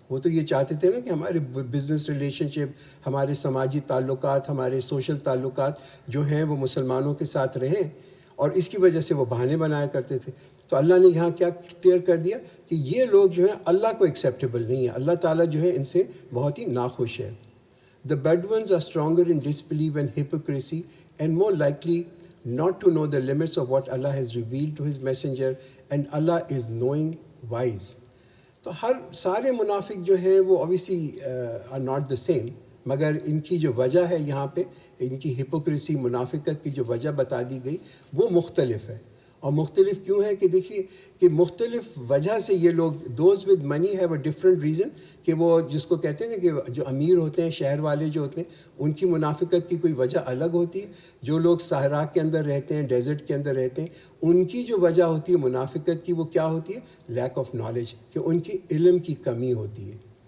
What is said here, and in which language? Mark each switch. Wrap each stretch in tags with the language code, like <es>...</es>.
<ur>وہ تو یہ چاہتے تھے نا کہ ہمارے بزنس ریلیشن شپ، ہمارے سماجی تعلقات، ہمارے سوشل تعلقات جو ہیں وہ مسلمانوں کے ساتھ رہیں، اور اس کی وجہ سے وہ بہانے بنایا کرتے تھے۔ تو اللہ نے یہاں کیا کلیئر کر دیا کہ کہ یہ لوگ جو ہیں اللہ کو ایکسیپٹیبل نہیں ہے، اللہ تعالیٰ جو ہے ان سے بہت ہی ناخوش ہے.</ur> <en>The Bedouins are stronger in disbelief and hypocrisy and more likely not to know the limits of what Allah has revealed to His messenger, and Allah is knowing wise.</en> <ur>تو سارے منافق جو ہیں وہ</ur> <en>obviously are not the same،</en> <ur>مگر ان کی جو وجہ ہے یہاں پہ ان کی ہپوکریسی منافقت کی جو وجہ بتا دی گئی وہ مختلف ہے. اور مختلف کیوں ہے کہ دیکھیے کہ مختلف وجہ سے یہ لوگ</ur> <en>those with money have a different reason,</en> <ur>کہ وہ جس کو کہتے ہیں نا کہ جو امیر ہوتے ہیں شہر والے جو ہوتے ہیں ان کی منافقت کی کوئی وجہ الگ ہوتی ہے، جو لوگ صحرا کے اندر رہتے ہیں ڈیزرٹ کے اندر رہتے ہیں ان کی جو وجہ ہوتی ہے منافقت کی وہ کیا ہوتی ہے؟</ur> <en>lack of knowledge,</en> <ur>کہ ان کی علم کی کمی ہوتی ہے.</ur>